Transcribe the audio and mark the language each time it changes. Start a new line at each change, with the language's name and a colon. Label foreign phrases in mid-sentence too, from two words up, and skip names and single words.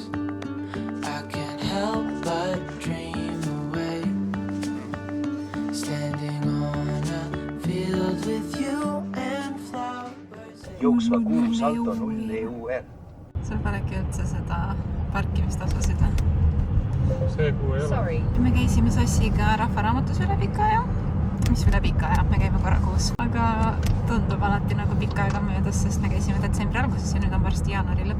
English: I can't help but dream away. Standing on a field with you and flowers.
Estonian: Jooksva kuu salto 0 EUR. Sul polegi üldse seda parkimistasusid? See kuu ei ole. Me käisime Sossiga Rahvaraamatus üle pika aja. Mis üle pika aja? Me käime korra kuus. Aga tundub alati nagu pika aega möödas, sest me käisime detsembri alguses ja nüüd on varsti jaanuari lõpp.